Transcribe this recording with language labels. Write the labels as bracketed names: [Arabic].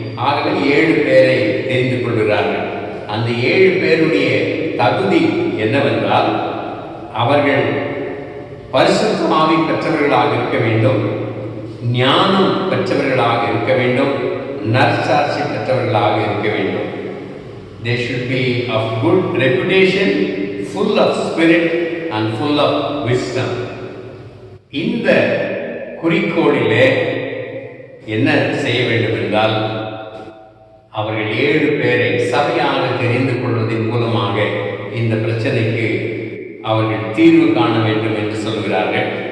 [Tamil] ஆகவே 7 பேரை தெரிந்து கொள்கிறார்கள். அந்த 7 பேருடைய தகுதி என்னவென்றால், அவர்கள் பரிசுத்த ஆவி பெற்றவர்களாக இருக்க வேண்டும், ஞானம் பெற்றவர்களாக இருக்க வேண்டும், நற்சாட்சி பெற்றவர்களாக இருக்க வேண்டும். [English] They should be of good reputation, full of spirit and full of wisdom. [Tamil] இந்த குறிக்கோளிலே என்ன செய்ய வேண்டும் என்றால், அவர்கள் 7 பேரை சபையாக தெரிந்து கொள்வதன் மூலமாக இந்த பிரச்சனைக்கு அவர்கள் தீர்வு காண வேண்டும் என்று சொல்கிறார்கள்.